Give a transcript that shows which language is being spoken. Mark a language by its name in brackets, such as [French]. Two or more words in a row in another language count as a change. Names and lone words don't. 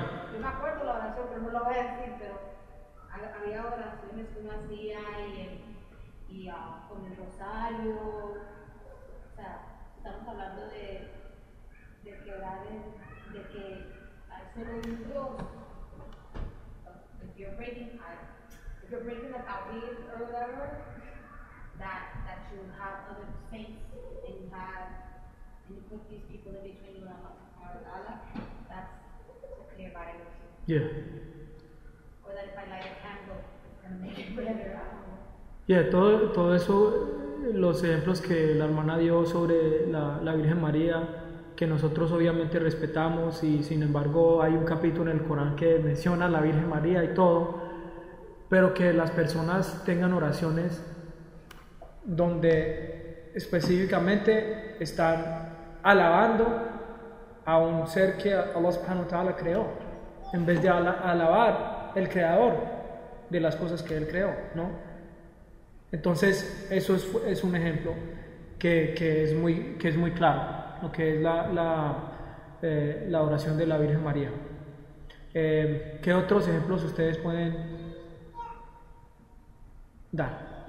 [Spanish] Yo me acuerdo la oración, pero no la voy a decir, pero había oraciones que uno hacía y con el rosario. O sea, estamos hablando de que orar de que hay solo un Dios. [English] If you're breaking the Tawhid or whatever, that you have other saints and you put these people in between you and Allah, that's a clear violation. Yeah. Or that if I light a candle, it's going to make it better. Yeah, [Spanish] todo eso, los ejemplos que la hermana dio sobre la Virgen María, que nosotros obviamente respetamos, y sin embargo hay un capítulo en el Corán que menciona a la Virgen María y todo, pero que las personas tengan oraciones donde específicamente están alabando a un ser que [Arabic] الله سبحانه وتعالى [Spanish] creó, en vez de alabar el creador de las cosas que él creó, ¿no? Entonces eso es un ejemplo que es muy claro, lo que es la oración de la Virgen María. ¿Qué otros ejemplos ustedes pueden dar?